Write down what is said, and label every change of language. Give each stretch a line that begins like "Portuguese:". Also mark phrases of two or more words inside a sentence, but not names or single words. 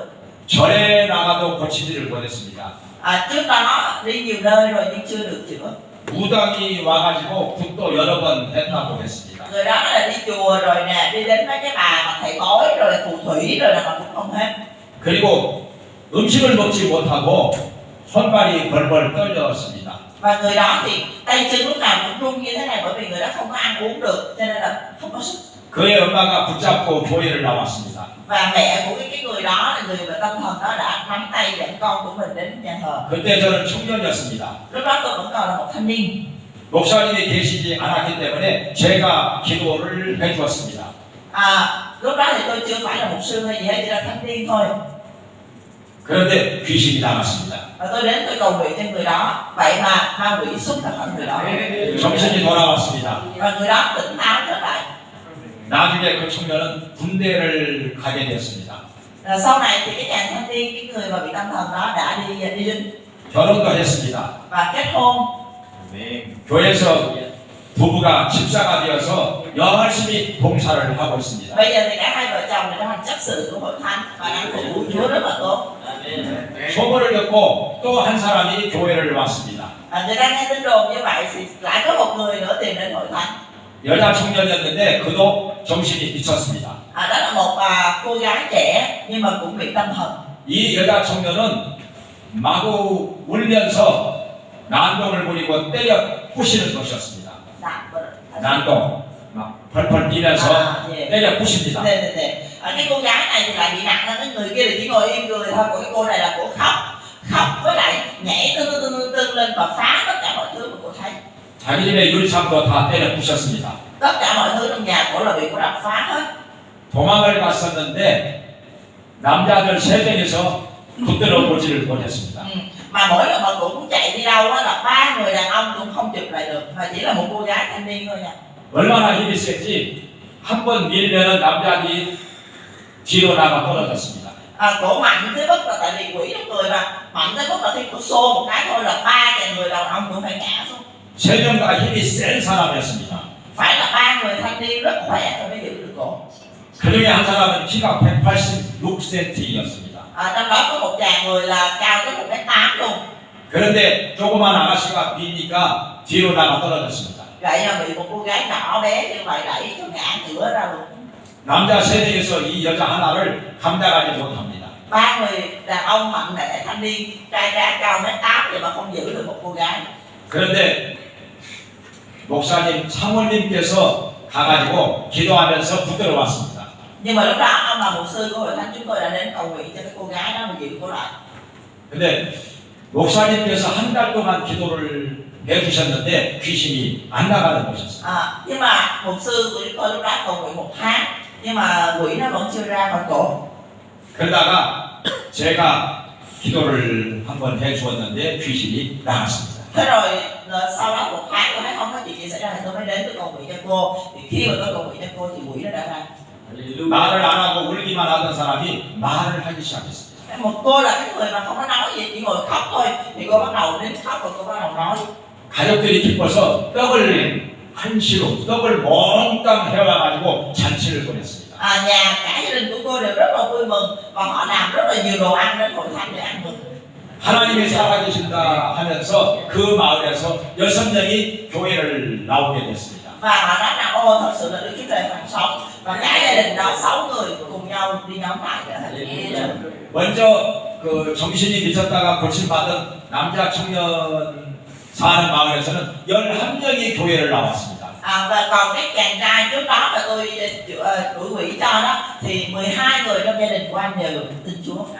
Korean: 절에 나가도 고치지를 못했습니다.
Vietnamese: Trước đó đi nhiều nơi rồi nhưng chưa được chữa.
Korean: 무당이 와가지고 굿도 여러 번 했다고 했습니다.
Vietnamese: Người đó là đi chùa rồi nè, đi đến mấy cái bà mà thầy bói rồi là phù thủy rồi là mà cũng không hết.
Korean: 그리고 음식을 먹지 못하고 손발이 벌벌 떨렸습니다.
Vietnamese: Và người đó thì tay chân lúc nào cũng run như thế này bởi vì người đó không có ăn uống được cho nên là không có sức.
Korean: 그의 엄마가 붙잡고 교회를 나왔습니다.
Vietnamese: Và mẹ của cái người đó là người bệnh tâm thần đó đã nắm tay dẫn con của mình đến nhà thờ.
Korean: 그때 저는 청년이었습니다.
Vietnamese: Lúc đó tôi vẫn còn là một thanh niên.
Korean: 목사님이 계시지 않았기 때문에 제가 기도를 해주었습니다.
Vietnamese: Lúc đó thì tôi chưa phải là mục sư hay gì hết, chỉ là thanh niên thôi.
Korean: 그런데 귀신이 나갔습니다.
Vietnamese: Và tôi đến tôi cầu nguyện cho người đó, vậy mà ma quỷ xuất ra khỏi người đó.
Korean: 정신이 돌아왔습니다.
Vietnamese: Và người đó tỉnh táo trở lại.
Korean: 나중에 그 청년은 군대를 가게 되었습니다.
Vietnamese: Sau này thì cái chàng thanh niên, cái người mà bị tâm thần đó đã đi lính
Korean: 결혼도 했습니다.
Vietnamese: và kết hôn.
Korean: 교회에서 부부가 집사가 되어서 열심히 봉사를 하고 있습니다.
Vietnamese: Bây giờ thì cả hai vợ chồng đã thành chấp sự của hội thánh và đang phục vụ Chúa rất là tốt.
Korean: 소문을 듣고 또 한 사람이 교회를 왔습니다.
Vietnamese: Người ta nghe tin đồn như vậy thì lại có một người nữa tìm đến hội thánh.
Korean: 여자 청년이었는데 그도 정신이 미쳤습니다.
Vietnamese: Đó là một cô gái trẻ nhưng mà cũng bị tâm thần.
Korean: 이 여자 청년은 마구 울면서 난동을 부리고 때려 부시는 것이었습니다. 난동, 막 펄펄 뛰면서 때려 부십니다.
Vietnamese: Cái cô gái này thì lại bị nặng hơn, cái người kia thì chỉ ngồi im cười thôi, còn cái cô này là cô khóc với lại nhảy tưng lên và phá tất cả mọi thứ mà cô thấy.
Korean: 자기 집에 유리창도 다 때려 부셨습니다.
Vietnamese: Tất cả mọi thứ trong nhà cổ là bị cô đập phá hết.
Korean: 도망을 갔었는데 남자들 세 명이서 붙들어 보지를 못했습니다.
Vietnamese: Mà mỗi lần mà cụ cũng chạy đi đâu á là 3 người đàn ông cũng không chụp lại được, mà chỉ là một cô gái thanh niên thôi nha.
Korean: 얼마나 힘이 세지 한 번 밀면은 남자들이 뒤로 나가 떨어졌습니다.
Vietnamese: Cổ mạnh tới mức là tại vì quỷ trong người mà mạnh tới mức là khi cổ xô một cái thôi là 3 cái người đàn ông cũng phải ngã xuống.
Korean: 세 명 다 힘이 센 사람이었습니다.
Vietnamese: Phải là 3 người thanh niên rất khỏe rồi mới giữ được cổ.
Korean: 그 중에 한 사람은 키가 186cm였습니다.
Vietnamese: Trong đó có một chàng người là cao tới 1m8 luôn.
Korean: 그런데 조그만 아가씨가 비니까 뒤로 나가 떨어졌습니다.
Vietnamese: Vậy mà bị một cô gái nhỏ bé như vậy đẩy cho ngã ngửa ra luôn.
Korean: 남자 세 명에서 이 여자 하나를 감당하지 못합니다.
Vietnamese: 3 người đàn ông mạnh mẽ thanh niên trai tráng cao 1m8 vậy mà không giữ được một cô gái.
Korean: 그런데 목사님 사모님께서 가가지고 기도하면서 붙들어 왔습니다.
Vietnamese: Nhưng mà lúc đó ông là mục sư của hội thánh chúng tôi đã đến cầu nguyện cho cái cô gái đó mà giữ cô lại.
Korean: 근데 목사님께서 한 달 동안 기도를 해주셨는데 귀신이 안 나가는 것이었어요.
Vietnamese: Nhưng mà mục sư của chúng tôi lúc đó cầu nguyện 1 tháng nhưng mà quỷ nó vẫn chưa ra khỏi cổ.
Korean: 그러다가 제가 기도를 한번 해주었는데 귀신이 나갔습니다.
Vietnamese: Thế rồi sau đó 1 tháng tôi thấy không có chuyện gì xảy ra thì tôi mới đến tôi cầu nguyện cho cô. Thì khi mà tôi cầu nguyện cho cô thì quỷ nó đã ra.
Korean: 말을 안 하고 울기만 하던 사람이 말을 하기 시작했습니다.
Vietnamese: Một cô là cái người mà không có nói gì, chỉ ngồi khóc thôi. Thì cô bắt đầu đến khóc rồi cô bắt đầu nói.
Korean: 가족들이 기뻐서 떡을 한시로 떡을 몽땅 해와가지고 잔치를 보냈습니다.
Vietnamese: Nhà cả gia đình của cô đều rất là vui mừng và họ làm rất là nhiều đồ ăn đến hội thánh để ăn mừng.
Korean: 하나님이 살아계신다 하면서 그 마을에서 6명이 교회를 나오게 됐습니다.
Vietnamese: Và họ nói rằng ô thật sự là Đức Chúa Trời còn sống và cả gia đình đó 6 người cùng nhau đi nhóm lại trở thành.
Korean: 먼저 그 정신이 미쳤다가 고침받은 남자 청년 사는 마을에서는 11명이 교회를 나왔습니다.
Vietnamese: Và còn cái chàng trai trước đó mà tôi đuổi quỷ cho đó thì 12 người trong gia đình của anh đều tin Chúa.